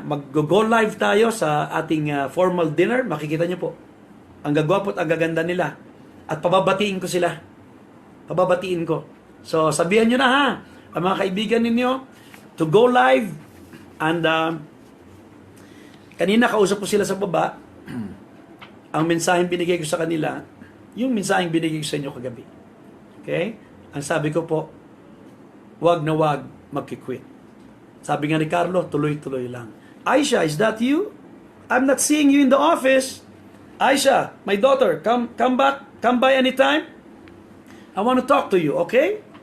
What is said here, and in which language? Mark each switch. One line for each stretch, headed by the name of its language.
Filipino: Mag-go live tayo sa ating formal dinner. Makikita nyo po. Ang gagwapo at ang gaganda nila. At pababatiin ko sila. Pababatiin ko. So sabihan nyo na ha, ang mga kaibigan ninyo,
English: to go live.
Filipino: And kanina kausap ko sila sa baba. Ang mensaheng binigay ko sa kanila, yung mensaheng binigay ko sa inyo kagabi.
English: Okay?
Filipino: Ang sabi ko po, wag na wag magkikwit. Sabi nga ni Carlo, tuloy-tuloy lang. Aisha,
English: is that you? I'm not seeing you in the office. Aisha, my daughter, come back, come by anytime. I want to talk to you, okay?